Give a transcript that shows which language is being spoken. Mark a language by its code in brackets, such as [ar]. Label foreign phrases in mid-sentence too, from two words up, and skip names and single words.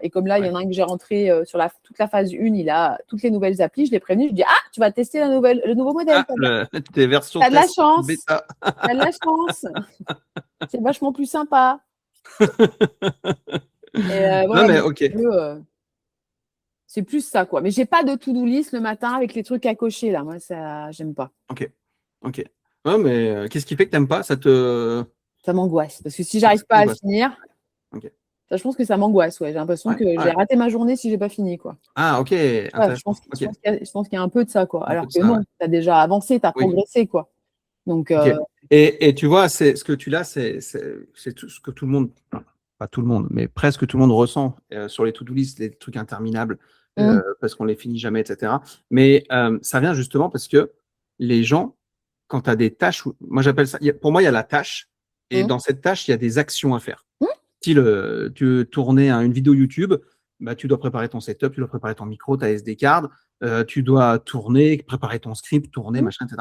[fr] Et comme là, il y en a un que j'ai rentré sur toute la phase 1, il a toutes les nouvelles applis, je l'ai prévenu, je lui dis « tu vas tester le nouveau modèle. Tes versions T'as de la chance. T'as de la chance. C'est vachement plus sympa. » Voilà, non, mais ok. C'est plus ça, quoi. Mais j'ai pas de [en] to-do list [fr] le matin avec les trucs à cocher, là. Moi, ça, j'aime pas. Ok. Ouais, mais qu'est-ce qui fait que t'aimes pas? Ça m'angoisse. Parce que si j'arrive pas à finir, ça, je pense que ça m'angoisse. Ouais. J'ai l'impression que j'ai raté ma journée si j'ai pas fini, quoi. Ah, ok. Je pense qu'il y a un peu de ça, quoi. Alors que non, t'as déjà avancé, t'as progressé, quoi. Donc. Et tu vois, c'est ce que tu l'as, c'est tout ce que tout le monde, pas tout le monde, mais presque tout le monde ressent sur les [en] to-do list, [fr] les trucs interminables, parce qu'on les finit jamais, etc. Mais ça vient justement parce que les gens, quand tu as des tâches, moi j'appelle ça, pour moi il y a la tâche, et dans cette tâche il y a des actions à faire. Si tu veux tourner une vidéo YouTube, bah, tu dois préparer ton setup, tu dois préparer ton micro, ta [en] SD card, [fr] tu dois tourner, préparer ton script, tourner, machin, etc.